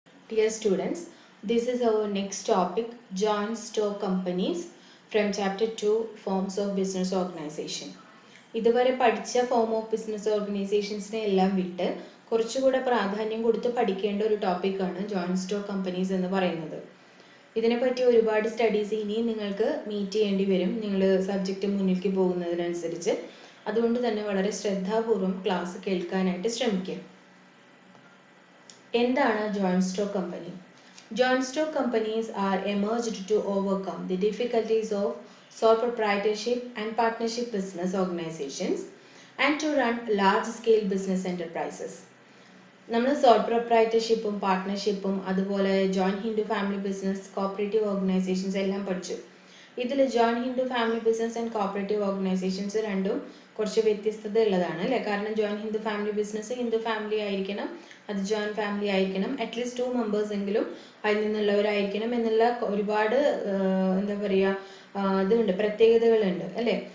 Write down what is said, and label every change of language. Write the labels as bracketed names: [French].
[English] Dear students, this is our next topic, joint stock companies from chapter 2, forms of business organization. [Malayalam] ഇതുവരെ പഠിച്ച form of business ഓർഗനൈസേഷൻസിനെ എല്ലാം വിട്ട് കുറച്ചുകൂടെ പ്രാധാന്യം കൊടുത്ത് പഠിക്കേണ്ട ഒരു ടോപ്പിക്കാണ് ജോയിന്റ് സ്റ്റോക്ക് കമ്പനീസ് എന്ന് പറയുന്നത്. ഇതിനെപ്പറ്റി ഒരുപാട് സ്റ്റഡീസ് ഇനിയും നിങ്ങൾക്ക് മീറ്റ് ചെയ്യേണ്ടി വരും നിങ്ങൾ സബ്ജക്റ്റ് മുന്നിലേക്ക് പോകുന്നതിനനുസരിച്ച്. അതുകൊണ്ട് തന്നെ വളരെ ശ്രദ്ധാപൂർവം ക്ലാസ് കേൾക്കാനായിട്ട് ശ്രമിക്കുക. [English] എന്താണ് joint stock company? Joint stock companies are emerged to overcome the difficulties of sole proprietorship and partnership business organizations and to run large-scale business enterprises. [Malayalam] നമ്മൾ സോൾ പ്രൊപ്രൈറ്റർഷിപ്പും പാർട്ട്ണർഷിപ്പും അതുപോലെ joint Hindu family business cooperative organisations എല്ലാം പഠിച്ചു. ഇതിൽ joint Hindu family business and cooperative organisations രണ്ടും കുറച്ച് വ്യത്യസ്തത ഉള്ളതാണ് അല്ലേ? കാരണം joint Hindu family business Hindu family ആയിരിക്കണം, അത് ജോയിന്റ് ഫാമിലി ആയിരിക്കണം, അറ്റ്ലീസ്റ്റ് 2 മെമ്പേഴ്സ് എങ്കിലും അതിൽ നിന്നുള്ളവരായിരിക്കണം എന്നുള്ള ഒരുപാട് എന്താ പറയുക ഇതുണ്ട്, പ്രത്യേകതകളുണ്ട് അല്ലേ?